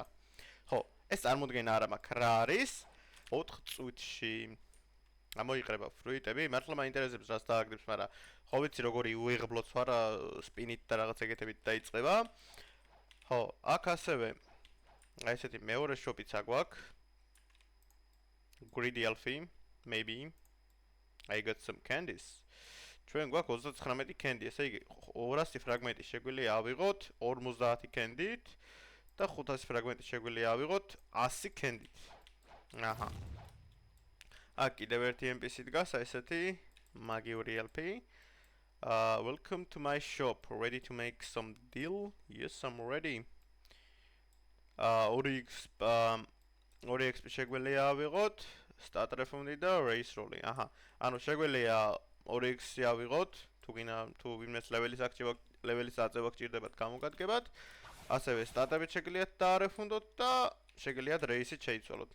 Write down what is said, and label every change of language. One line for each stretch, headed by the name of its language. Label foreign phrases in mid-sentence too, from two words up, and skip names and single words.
Georgian: ხო, ეს წარმოდგენა არა მაქვს რა არის. 4 წუთში გამოიყრება ფრუიტები, მართლა მაინტერესებს რას დააგდებს, მაგრამ ხო ვიცი როგორი უიღბლოც ვარ, სპინით და რაღაც ეგეთებით დაიწყება. ხო, აქ ასევე აი ესეთი მეორე შოპიცა გვაქვს.
English: Greedy Elfie, maybe. I got some candies.
Georgian: ჩვენ გვაქვს 39 კენდი, ესე იგი 200 ფრაგმენტი შეგვიძლია ავიღოთ 50 კენდით და 500 ფრაგმენტი შეგვიძლია ავიღოთ 100 კენდით. აჰა. აქ კიდევ ერთი NPC დგას, ესეთი მაგიური Elfie.
English: Welcome to my shop. Ready to make some deal? Yes, I'm ready.
Georgian: 2x შეგვიძლია ავიღოთ
English: stat refund
Georgian: და
English: race roll-ი.
Georgian: აჰა. ანუ შეგვიძლია 2x-ი ავიღოთ, თუ ვინმეს ლეველის აწევა გჭირდებათ გამოგადგებათ. ასევე სტატებით შეგიძლიათ დაარეფუნდოთ და შეგიძლიათ race-ით შეიცვალოთ.